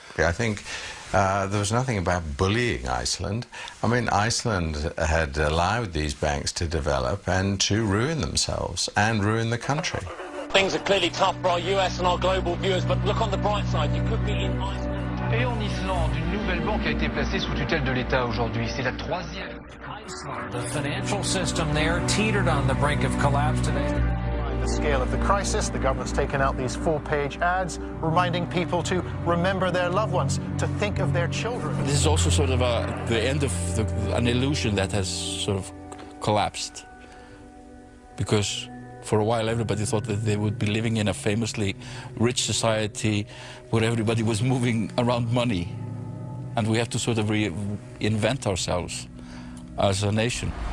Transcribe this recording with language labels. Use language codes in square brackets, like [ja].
[en] I think there was nothing about bullying Iceland. I mean, Iceland had allowed these banks to develop and to ruin themselves and ruin the country. Things are clearly tough for our US and our global viewers, but look on the bright side, you could be in Iceland. [fr] Et en Islande, une nouvelle banque a été placée sous tutelle de l'État aujourd'hui. C'est la troisième. [en] The financial system there teetered on the brink of collapse today. The scale of the crisis, the government's taken out these full-page ads reminding people to remember their loved ones, to think of their children. This is also sort of the end of an illusion that has sort of collapsed, because for a while everybody thought that they would be living in a famously rich society where everybody was moving around money, and we have to sort of reinvent ourselves as a nation.